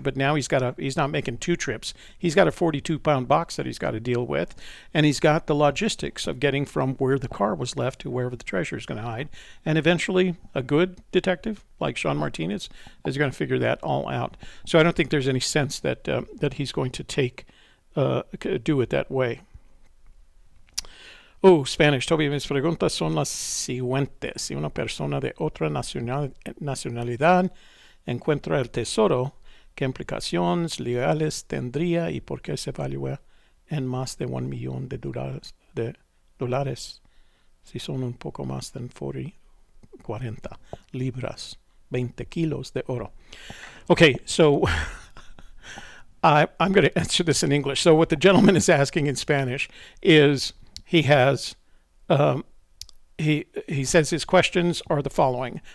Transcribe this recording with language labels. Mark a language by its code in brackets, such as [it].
[en] But now he's not making two trips. He's got a 42-pound box that he's got to deal with, and he's got the logistics of getting from where the car was left to wherever the treasure is going to hide. And eventually, a good detective like Sean Martinez is going to figure that all out. So I don't think there's any sense that he's going to do it that way. Oh, Spanish. [es] Toby, mis preguntas son las siguientes. Si una persona de otra nacionalidad encuentra el tesoro, ¿qué implicaciones legales tendría y por qué se evalúa en más de $1 million de dólares? Si son un poco más de 40 libras, 20 kilos de oro. [en] Okay, so I'm going to answer this in English. So what the gentleman is asking in Spanish is, he has, he says his questions are the following.